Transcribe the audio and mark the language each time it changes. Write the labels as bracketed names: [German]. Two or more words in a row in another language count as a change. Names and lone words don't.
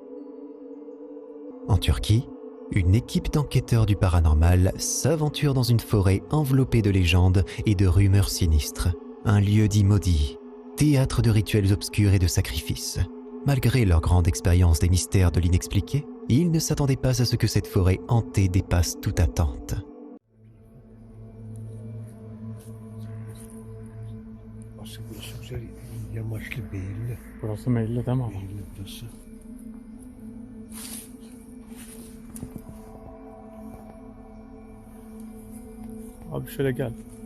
[French] En Turquie, une équipe d'enquêteurs du paranormal s'aventure dans une forêt enveloppée de légendes et de rumeurs sinistres. Un lieu dit maudit, théâtre de rituels obscurs et de sacrifices. Malgré leur grande expérience des mystères de l'inexpliqué, ils ne s'attendaient pas à ce que cette forêt hantée dépasse toute attente. [Turkish] Burası belli değil mi ama? Abi şöyle gel.